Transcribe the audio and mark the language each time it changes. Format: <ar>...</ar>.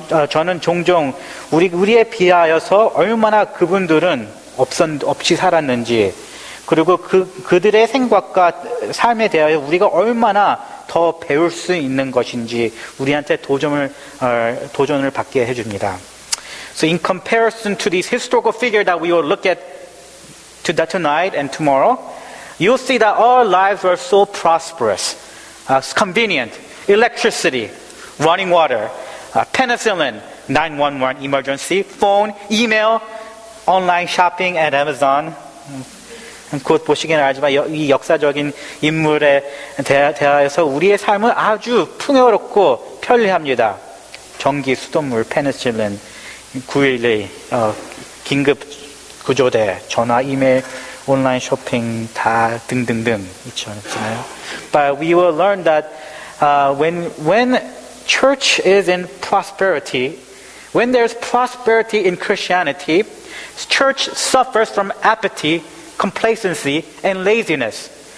<ko>저는 종종 우리에 비하여서 얼마나 그분들은 없이 살았는지, 그리고 그들의 생각과 삶에 대하여 우리가 얼마나 더 배울 수 있는 것인지 우리한테 도전을 받게 해줍니다.</ko> <en>So in comparison to these historical figures that we will look at tonight and tomorrow, you'll see that our lives were so prosperous, convenient, electricity, running water, penicillin, 911 emergency, phone, email, online shopping at Amazon.</en> <ko>곧 보시기는 알지만 이 역사적인 인물에 대하여서 우리의 삶은 아주 풍요롭고 편리합니다. 전기, 수돗물, 페니실린, 911, 긴급 구조대, 전화, 이메일, 온라인 쇼핑 다 등등등 있잖아요.</ko> <en>But we will learn that when church is in prosperity, when there's prosperity in Christianity, church suffers from apathy, complacency, and laziness.</en>